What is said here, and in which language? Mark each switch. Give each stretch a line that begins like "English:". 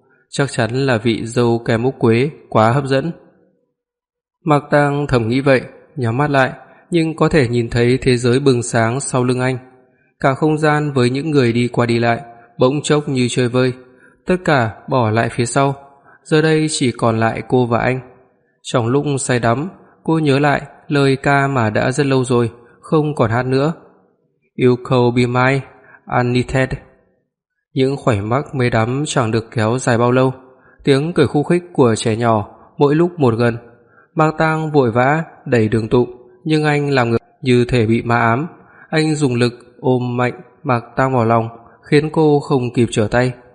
Vietnamese: Chắc chắn là vị dâu kèm ốc quế quá hấp dẫn. Mạc Tang thầm nghĩ vậy, nhắm mắt lại, nhưng có thể nhìn thấy thế giới bừng sáng sau lưng anh, cả không gian với những người đi qua đi lại, bỗng chốc như chơi vơi, tất cả bỏ lại phía sau. Giờ đây chỉ còn lại cô và anh. Trong lúc say đắm, cô nhớ lại lời ca mà đã rất lâu rồi không còn hát nữa.
English: You could be my unlimited.
Vietnamese: Những khoảnh khắc mê đắm chẳng được kéo dài bao lâu. Tiếng cười khu khích của trẻ nhỏ mỗi lúc một gần. Mạc Tang vội vã đẩy Đường Tụ, nhưng anh làm ngược như thể bị ma ám. Anh dùng lực ôm mạnh Mạc Tang vào lòng, khiến cô không kịp trở tay.